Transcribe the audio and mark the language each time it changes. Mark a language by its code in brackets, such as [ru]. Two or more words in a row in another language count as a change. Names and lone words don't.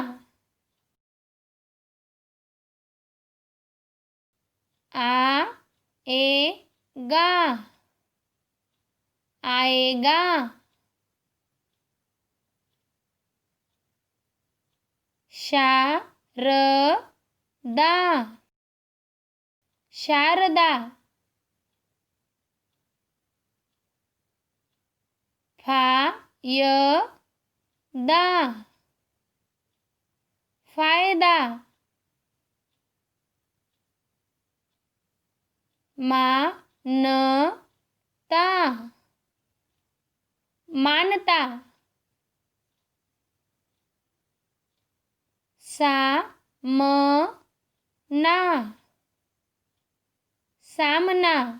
[hi] आ ए गा, आएगा। शा र दा, शारदा। फा य दा, फायदा। मा न ता, मानता। सा म ना, सामना।